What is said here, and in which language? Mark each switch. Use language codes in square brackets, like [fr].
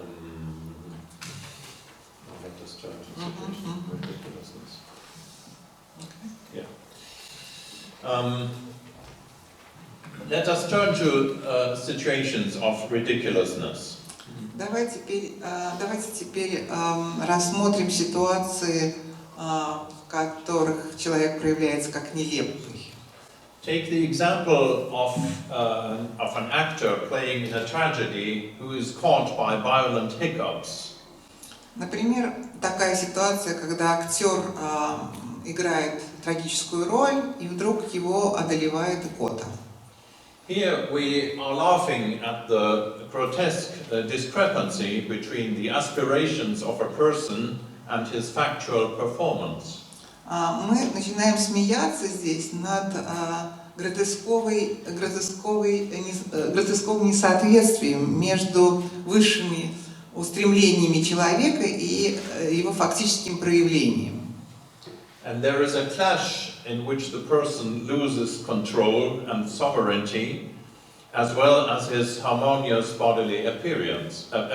[en] Let us turn to situation of ridiculousness. Okay. Yeah. Let us turn to situations of ridiculousness. [ru] Давайте теперь рассмотрим ситуации, в которых человек проявляется как нелепый. [en] Take the example of an actor playing in a tragedy who is caught by violent hiccups. [ru] Например, такая ситуация, когда актер играет трагическую роль, и вдруг его одолевает икота. [en] Here we are laughing at the grotesque discrepancy between the aspirations of a person and his factual performance. [ru] Мы начинаем смеяться здесь над гротесковым несоответствием между высшими устремлениями человека и его фактическим проявлением. [en] And there is a clash in which the person loses control and sovereignty, as well as his harmonious bodily appearance.